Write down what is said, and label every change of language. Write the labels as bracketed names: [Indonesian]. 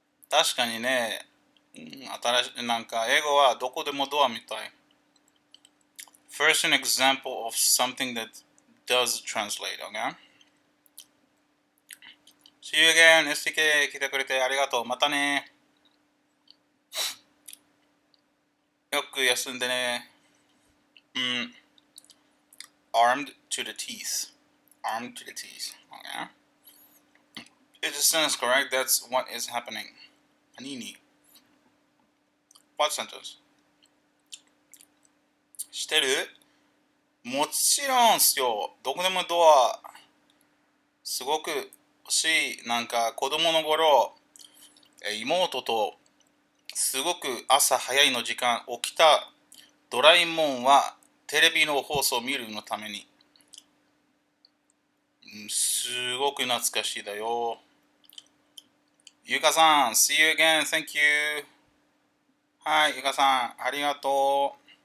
[Japanese] 確かにね、なんか英語はどこでもドアみたい。 [English] First, an example of something that does translate, okay? See you again, STK [Japanese] 来てくれてありがとう。またね。よく休んでね。 [English] Armed to the teeth. Armed to the teeth, okay? It just sounds correct. That's what is happening. Panini. What sentence? [Japanese] してるもちろんすよ。どこでもドア。すごく欲しい。なんか子供の頃、妹とすごく朝早いの時間起きたドラえもんはテレビの放送を見るのために。すごく懐かしいだよ。 [English] ゆかさん、See you again, thank you. [Japanese] はい、ゆかさん、ありがとう。